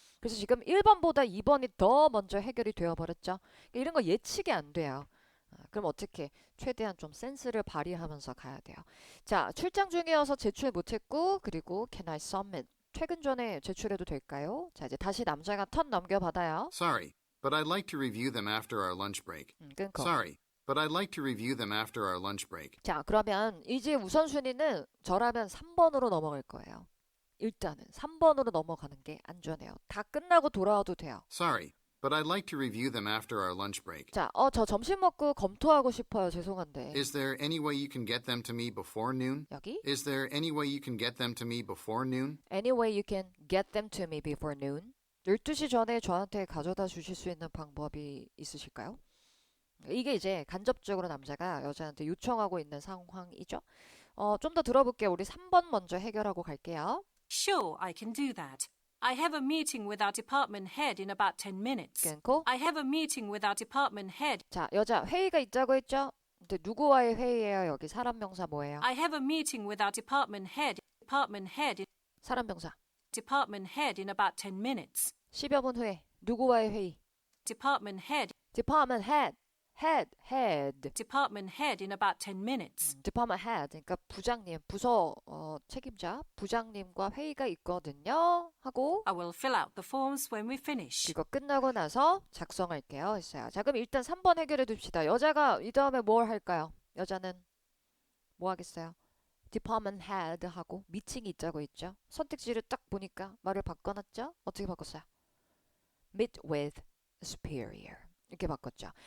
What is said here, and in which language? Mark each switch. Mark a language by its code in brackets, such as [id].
[ko] 그래서 지금 1번보다 2번이 더 먼저 해결이 되어버렸죠. 이런 거 예측이 안 돼요. 그럼 어떻게 최대한 좀 센스를 발휘하면서 가야 돼요. 자, 출장 중이어서 제출 못했고 그리고 [en] can I submit? [ko] 퇴근 전에 제출해도 될까요? 자, 이제 다시 남자가 턴 넘겨받아요. [en] Sorry, but I'd like to review them after our lunch break. [ko] 끊고. [en] Sorry, but I'd like to review them after our lunch break. [ko] 자, 그러면 이제 우선순위는 저라면 3번으로 넘어갈 거예요. 일단은 3번으로 넘어가는 게 안전해요. 다 끝나고 돌아와도 돼요. [en] Sorry, but I'd like to review them after our lunch break. [ko] 자, 저 점심 먹고 검토하고 싶어요. 죄송한데. [en] Is there any way you can get them to me before noon? [ko] 여기 [en] Is there any way you can get them to me before noon? Any way you can get them to me before noon? [ko] 12시 전에 저한테 가져다 주실 수 있는 방법이 있으실까요? 이게 이제 간접적으로 남자가 여자한테 요청하고 있는 상황이죠. 좀 더 들어볼게요. 우리 3번 먼저 해결하고 갈게요. [en] Sure, I can do that. I have a meeting with our department head in about 10 minutes. [ko] 끊고. [en] I have a meeting with our department head. [ko] 자, 여자 회의가 있다고 했죠? 근데 누구와의 회의예요? 여기 사람 명사 뭐예요? [en] I have a meeting with our department head. [ko] 사람 명사. [en] Department head in about 10 minutes. [ko] 10여 분 후에 누구와의 회의? [en] Department head. Department head. head. Department head in about 10 minutes. Department head. [ko] 그러니까 부장님, 부서 책임자, 부장님과 회의가 있거든요. 하고 [en] I will fill out the forms when we finish. [ko] 이거 끝나고 나서 작성할게요. 했어요. 자, 그럼 일단 3번 해결해 둡시다. 여자가 이 다음에 뭘 할까요? 여자는 뭐 하겠어요? Department head 하고 미팅이 있다고 했죠. 선택지를 딱 보니까 말을 바꿔놨죠? 어떻게 바꿨어요? [en] Meet with superior. [ko] 이렇게 바꿨죠.